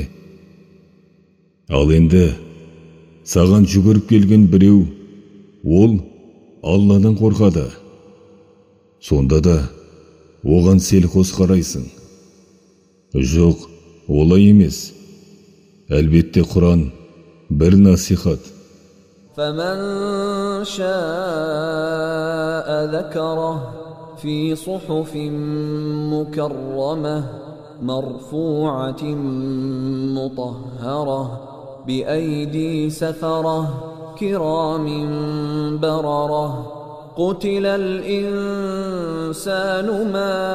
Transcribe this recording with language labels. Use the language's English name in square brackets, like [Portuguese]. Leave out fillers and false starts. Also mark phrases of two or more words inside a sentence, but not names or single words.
[Kazakh] Ал енді саған жүгіріп келген біреу, ол Алладан қорқады. Сонда да оған селқос қарайсың. Жоқ, олай емес. Әлбетте Құран бір насихат. [Arabic] فمن شاء ذكره في صحف مكرمة مرفوعة مطهرة بأيدي سفرة كرام بررة قتل الإنسان ما